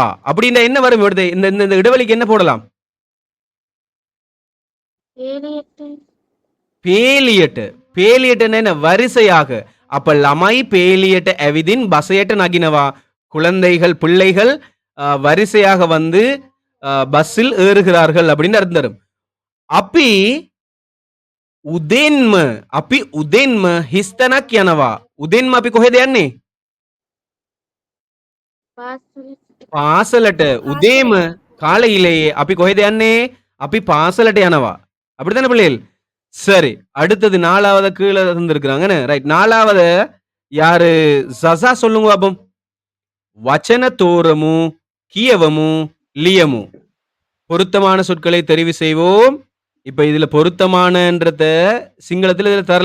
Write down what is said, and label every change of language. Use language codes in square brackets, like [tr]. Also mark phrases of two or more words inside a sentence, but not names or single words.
[ta] அப்படின்னா என்ன வரும்? இந்த இடைவெளிக்கு என்ன போடலாம்? பேலியட்டு. பேலியட்டு என்ன? வரிசையாக. [si] அப்ப ළමයි පෙළියට ඇවිදින් බසයට නගිනවා. [ta] குழந்தைகள், பிள்ளைகள் வரிசையாக வந்து பஸ்ஸில் ஏறுகிறார்கள் அப்படின்னு அர்த்தம். [si] அப்பி උදෙන්ම අපි උදෙන්ම හිස්තැනක් යනවා. උදෙන්ම අපි කොහෙද යන්නේ? පාසලට. උදේම காலையிலேயே අපි කොහෙද යන්නේ? අපි පාසලට යනවා. [ta] அப்படித்தானே பிள்ளைகள்? சரி, அடுத்தது 4வது கீழே தந்திருக்கிறாங்க. ரைட், 4வது யாரு? சசா சொல்லுங்க பாப்போம். [si] වචන තෝරමු කියවමු ලියමු. [ta] பொருத்தமான சொற்களை தெரிவு செய்வோம். இப்ப இதுல பொருத்தமானன்றத சிங்களத்துல இதுல தரல.